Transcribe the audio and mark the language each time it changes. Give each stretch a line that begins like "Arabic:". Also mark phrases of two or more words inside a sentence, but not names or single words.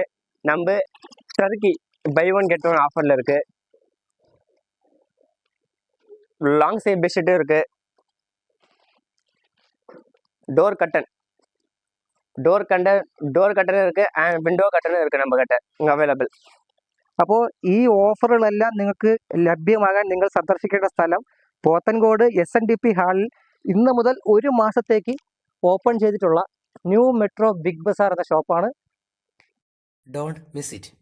Tamil: நம்ம டர்க்கி
English: buy one get one
Tamil: ஆஃபரில் இருக்குது.
English: long side
Tamil: பெட்ஷீட்டும் இருக்குது.
English: door curtain
Tamil: இருக்குது,
English: and window curtain
Tamil: இருக்குது நம்ம கிட்ட இங்கே அவைலபிள்.
Malayalam: അപ്പോൾ ഈ ഓഫറുകളെല്ലാം നിങ്ങൾക്ക് ലഭ്യമാകാൻ നിങ്ങൾ സന്ദർശിക്കേണ്ട സ്ഥലം പോത്തൻകോട് SNDP ഹാളിൽ ഇന്ന് മുതൽ ഒരു മാസത്തേക്ക് ഓപ്പൺ ചെയ്തിട്ടുള്ള ന്യൂ മെട്രോ ബിഗ് ബസാർ എന്ന ഷോപ്പാണ്.
English: Don't miss it.